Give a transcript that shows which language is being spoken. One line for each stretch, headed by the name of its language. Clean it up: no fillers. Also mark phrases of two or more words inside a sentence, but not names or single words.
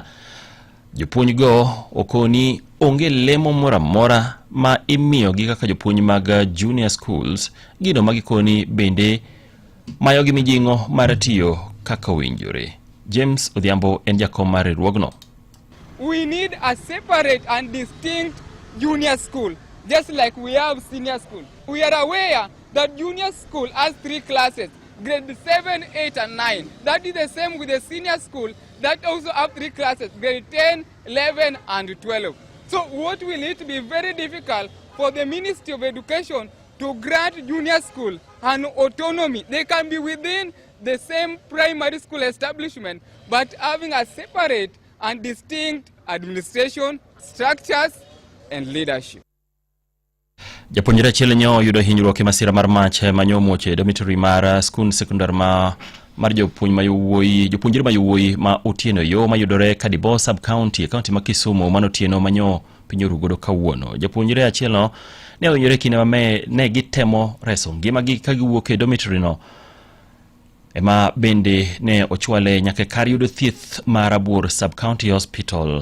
Luo (Kenya and Tanzania): Jopuonj go okoni onge lemo mora ma imiyo gi kaka jopuonj mag
English: junior schools,
Luo (Kenya and Tanzania): gino magikoni bende mayo gi mijingo mar tiyo kaka winjore. James Odhiambo en jakom mar riwruogno.
English: We need a separate and distinct junior school, just like we have senior school. We are aware that junior school has 3 classes, grade 7, 8 and 9. That is the same with the senior school that also have 3 classes, grade 10, 11 and 12. So what will it be very difficult for the Ministry of Education to grant junior school an autonomy. They can be within the same primary school establishment, but having a separate and distinct administration, structures and leadership.
Luo (Kenya and Tanzania): Japuonjre achiel nyo yudo hinyruok e masira mar mach manyo muoche dormitory mar skul sekondar mar jopuonjre ma yowuoyi ma Otieno yo mayudore Kadibo
English: sub county county
Luo (Kenya and Tanzania): ma Kisumu mano Otieno manyo piny orugodo kawuono. Japuonjre achielno ne ohinyore kinde ma ne gitemo reso ngimagi ka giwuok e dormitory no, ema bende ne ochwale nyaka kar yudo thieth mar Abur
English: sub county hospital.